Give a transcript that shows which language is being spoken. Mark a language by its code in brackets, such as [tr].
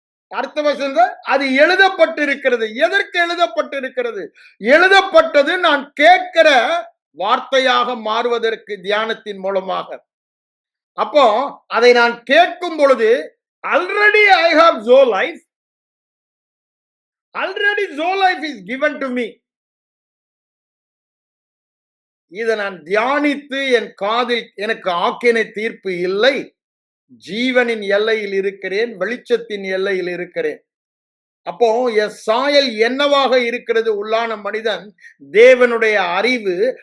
[ta] அடுத்த வசனம், அது எழுதப்பட்டிருக்கிறது. எதற்கு எழுதப்பட்டிருக்கிறது? எழுதப்பட்டது நான் கேட்கிற வார்த்தையாக மாறுவதற்கு, தியானத்தின் மூலமாக. அப்போ அதை நான் கேட்கும் பொழுது [en] already I have Zoe life. Already Zoe life is given to me. [ta] இதை நான் தியானித்து என் காதில் எனக்கு ஆக்கினை தீர்ப்பு இல்லை, ஜீவனின் எல்லையில் இருக்கிறேன், வெளிச்சத்தின் எல்லையில் இருக்கிறேன். அப்போ என் சாயல் என்னவாக இருக்கிறது? உள்ளான மனிதன் தேவனுடைய அறிவு.